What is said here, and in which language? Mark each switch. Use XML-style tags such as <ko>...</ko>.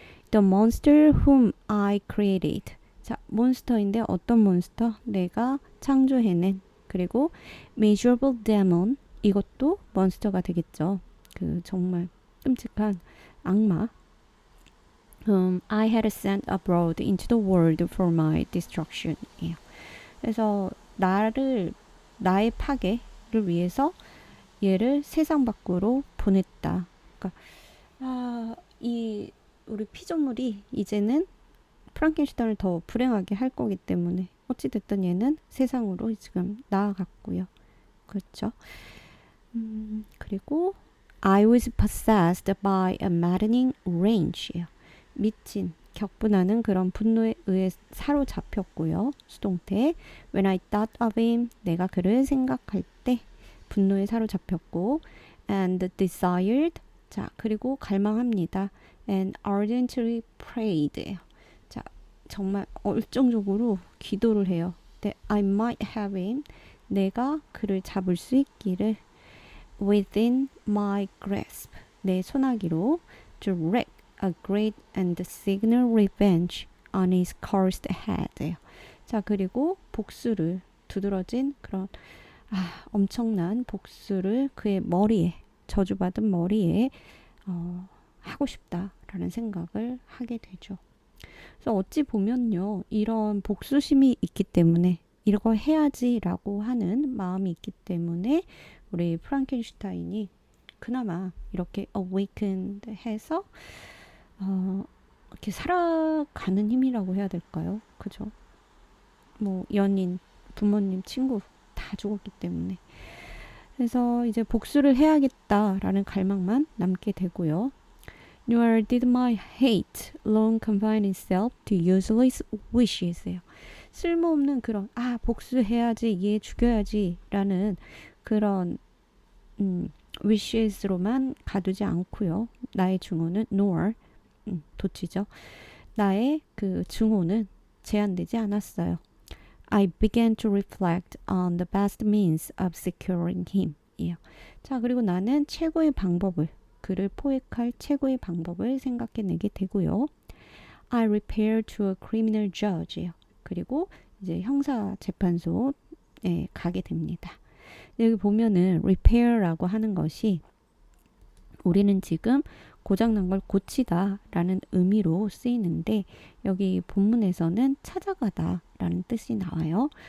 <en>The monster whom I created.</en> <ko>자, 몬스터인데 어떤 몬스터? 내가 창조해낸. 그리고</ko> <en>miserable demon.</en> <ko>이것도 몬스터가 되겠죠. 그 정말 끔찍한 악마.</ko> <en>I had sent abroad into the world for my destruction.</en> <ko>그래서 나의 파괴를 위해서 얘를 세상 밖으로 보냈다. 그러니까 이 우리 피조물이 이제는 프랑켄슈타인을 더 불행하게 할 거기 때문에 어찌됐든 얘는 세상으로 지금 나아갔고요. 그렇죠. 그리고</ko> <en>I was possessed by a maddening rage.</en> <ko>미친, 격분하는 그런 분노에 의해 사로잡혔고요. 수동태.</ko> <en>When I thought of him,</en> <ko>내가 그를 생각할 때 분노에 사로잡혔고</ko> <en>and desired,</en> <ko>자, 그리고 갈망합니다.</ko> <en>and ardently prayed.</en> <ko>자, 정말 열정적으로 기도를 해요.</ko> <en>That I might have him,</en> <ko>내가 그를 잡을 수 있기를</ko> <en>within my grasp,</en> <ko>내 손아귀로</ko> <en>drag, a great and signal revenge on his cursed head.</en> <ko>자, 그리고 복수를 두드러진 그런 엄청난 복수를 그의 머리에 저주받은 머리에 하고 싶다라는 생각을 하게 되죠. 그래서 어찌 보면요, 이런 복수심이 있기 때문에 이거 해야지라고 하는 마음이 있기 때문에 우리 프랑켄슈타인이 그나마 이렇게 awakened 해서 이렇게 살아가는 힘이라고 해야 될까요? 그죠? 뭐 연인, 부모님, 친구 다 죽었기 때문에. 그래서 이제 복수를 해야겠다라는 갈망만 남게 되고요.</ko> <en>Nor did my hate long confine itself to useless wishes.</en> <ko>쓸모없는 그런 복수해야지, 얘 죽여야지 라는 그런 wishes로만 가두지 않고요. 나의 증오는 nor 도치죠. 나의 그 증오는 제한되지 않았어요.</ko> <en>I began to reflect on the best means of securing him.</en> <ko>자, 그리고 나는 최고의 방법을, 그를 포획할 최고의 방법을 생각해내게 되고요.</ko> <en>I repaired to a criminal judge.</en> <ko>그리고 이제 형사재판소에 가게 됩니다. 여기 보면은 repair라고 하는 것이 우리는 지금 고장난 걸 고치다라는 의미로 쓰이는데 여기 본문에서는 찾아가다라는 뜻이 나와요.</ko>